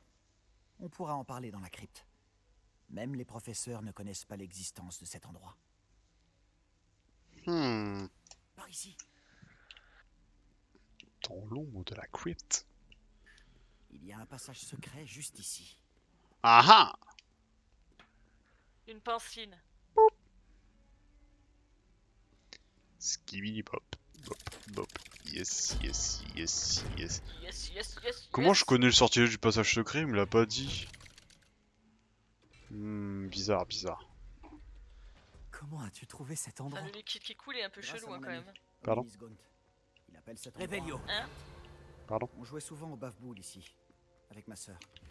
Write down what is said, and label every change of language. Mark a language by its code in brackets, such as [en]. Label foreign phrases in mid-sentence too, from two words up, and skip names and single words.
[fr] On pourra en parler dans la crypte. Même les professeurs ne connaissent pas l'existence de cet endroit. Par ici. Dans l'ombre de la crypte. Il y a un passage secret juste ici. Ah ah! Une pancine. Skibidi bop. Bop, bop. [en] Yes, yes, yes, yes. Yes. [fr] Comment je connais le sortilège du passage secret? Il me l'a pas dit. Bizarre. Comment as-tu trouvé cet Enfin, endroit? le liquide qui coule est un peu Grâce à chelou hein, mon quand ami, même. Pardon? Ominis Gaunt. Il appelle cet endroit. Réveillon. Hein? On jouait souvent au bafboule ici, avec ma sœur.